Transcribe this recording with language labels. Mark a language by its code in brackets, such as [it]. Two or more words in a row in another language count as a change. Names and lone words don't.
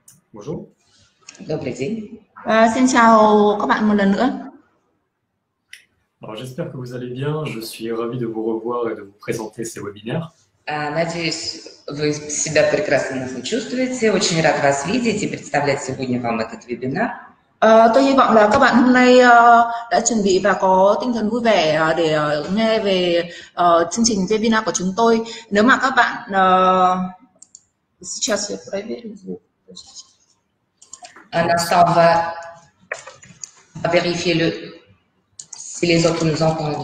[fr] Bonjour. [ru] Добрый день. [vi] Xin chào các bạn một lần nữa. [fr] Alors, j'espère que vous allez bien. Je suis ravi de vous revoir et de vous présenter ces webinaires. [ru] Надеюсь, вы себя прекрасно чувствуете. Очень рад вас видеть и представлять сегодня вам этот вебинар. [vi] Tôi hy vọng là các bạn hôm nay đã chuẩn bị và có tinh thần vui vẻ để nghe về chương trình webinar của chúng tôi. Nếu mà các bạn [fr] Настал vérifier si les autres nous entendent.